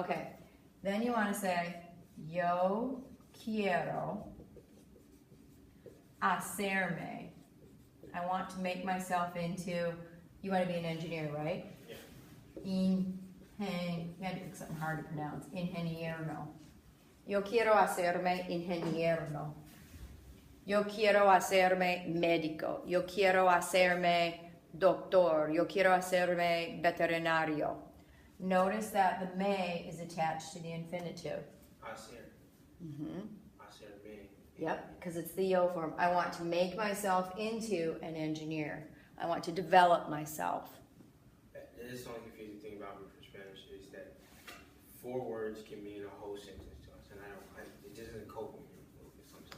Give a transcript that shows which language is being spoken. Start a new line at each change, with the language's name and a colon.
English: Okay. Then you want to say,
Spanish: yo quiero hacerme.
English: I want to make myself into, you want to be an engineer, right? Yeah. It's something hard to pronounce.
Spanish: Ingeniero. Yo quiero hacerme ingeniero. Yo quiero hacerme médico. Yo quiero hacerme doctor. Yo quiero hacerme veterinario.
English: Notice that the me is attached to the infinitive.
Spanish: Hacer. Hacerme.
English: Yep, because it's the yo form. I want to make myself into an engineer. I want to develop myself. This is the only confusing thing about me for Spanish is that 4 words can mean a whole sentence to us, and it just doesn't cope with me sometimes.